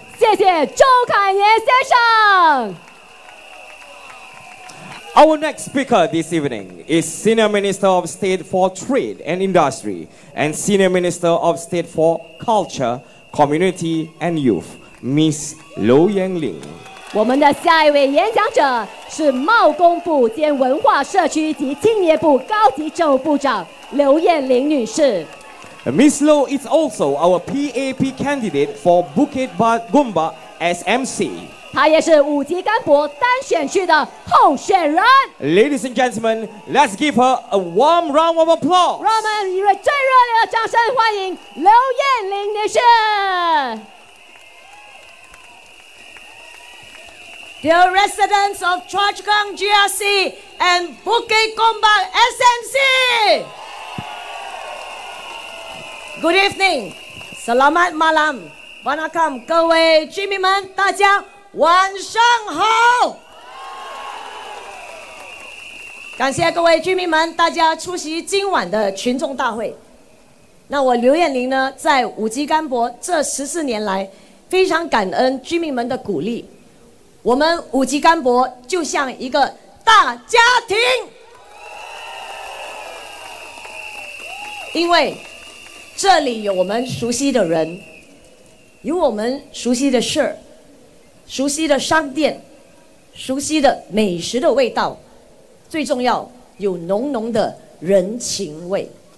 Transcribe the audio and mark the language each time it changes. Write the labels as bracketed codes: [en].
[zh] 谢谢周凯年先生。 [en] Our next speaker this evening is Senior Minister of State for Trade and Industry and Senior Minister of State for Culture, Community and Youth, Miss Yen Ling. [zh] 我们的下一位演讲者是贸工部兼文化社区及青年部高级政务部长刘燕玲女士。 [en] Miss Low is also our PAP candidate for Bukit Gombak SMC. [zh] 她也是五级干博单选区的候选人。 [en] Ladies and gentlemen, let's give her a warm round of applause. [zh] 让我们以最热烈的掌声欢迎刘燕玲女士。 [en] Dear residents of Chua Chu Kang GRC and Bukit Gombak SMC, Good evening, [ms] Selamat malam, [ta] Wanakam, [zh] 各位居民们，大家晚上好。感谢各位居民们，大家出席今晚的群众大会。那我刘燕玲呢，在五级干博这14年来，非常感恩居民们的鼓励。我们五级干博就像一个大家庭，因为这里有我们熟悉的人，有我们熟悉的事儿，熟悉的商店，熟悉的美食的味道，最重要有浓浓的人情味。